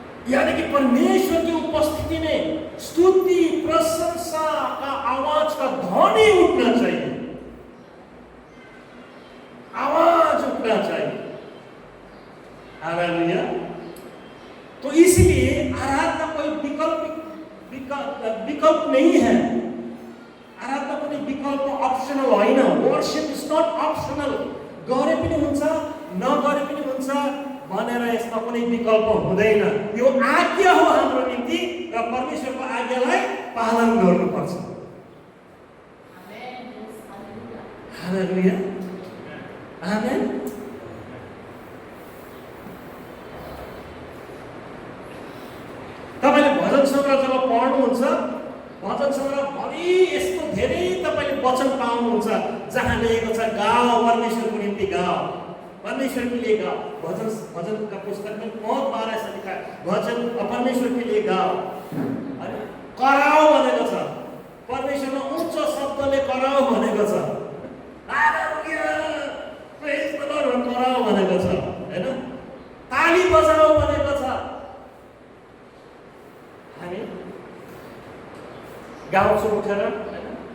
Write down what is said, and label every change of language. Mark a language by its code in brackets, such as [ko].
[hi] यानी कि परमेश्वर की उपस्थिति में स्तुति प्रशंसा का आवाज का ध्वनि उठना चाहिए, आवाज उठना चाहिए। हालेलुया। तो इसलिए आराधना कोई विकल्प नहीं है। [ne] आराधना कुनै विकल्प अप्सनल होइन। [en] Worship is not optional. [ne] गरे पनि हुन्छ, नगरे पनि हुन्छ भनेर यसमा कुनै विकल्प हुँदैन। यो आज्ञा हो हाम्रो निम्ति र परमेश्वरको आज्ञालाई पालन गर्नुपर्छ। आमेन। हालेलुया। आमेन। तपाईले भजन सङ्ग्रह जब पढ्नुहुन्छ, भजन सङ्ग्रह भरि यस्तो धेरै तपाईले वचन पाउनुहुन्छ जहाँ लेखेको छ गाओ परमेश्वरको निम्ति गाओ, [hi] परमेश्वर के लिए गाओ। भजन का पुस्तक में बहुत बार ऐसा लिखा है, भजन परमेश्वर के लिए गाओ। [ne] अरे कराओ भनेको छ, परमेश्वरमा उच्च शब्दले कराओ भनेको छ। हालेलुया, [en] praise the Lord [ne] कराओ भनेको छ, हैन? ताली बजाओ भनेको छ। हामी गाउँछौँ उठेर, हैन?